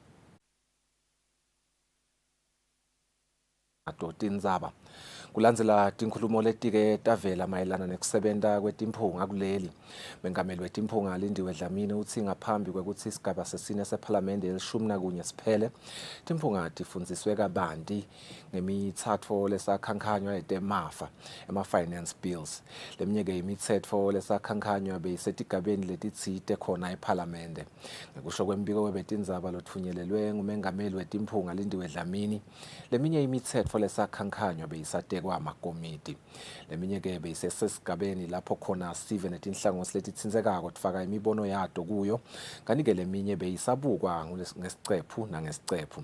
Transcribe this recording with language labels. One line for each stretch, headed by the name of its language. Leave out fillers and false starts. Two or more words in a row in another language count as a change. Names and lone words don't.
Swati: Tindzaba kulandzela tinkhulumo letike tavela mayelana nekusebenta kwetimphunga kuleli. Mengameli wetimphunga Lindiwe Dlamini utsi ngaphambi kwekutsi isigaba sesine sephalamende el-11 siphele, timphunga tifundziswe kabanti ngemitsetfo lesakhankhanywa etemafa ema-
English: finance bills.
Swati: Leminye ke imitsetfo lesakhankhanywa beyisetigabeni letitsite khona ephalamende. Ngekusho kwembiko webetindzaba lotfunyelelwe ngumengameli wetimphunga Lindiwe Dlamini, leminye imitsetfo lesakhankhanywa beyisatekwa amakomiti. Leminye ke beyisesigabeni lapho khona sive netinhlangothi letitsindzekako tifaka imibono yato kuyo, kanti ke leminye beyisabukwa ngesicephu nangesicephu.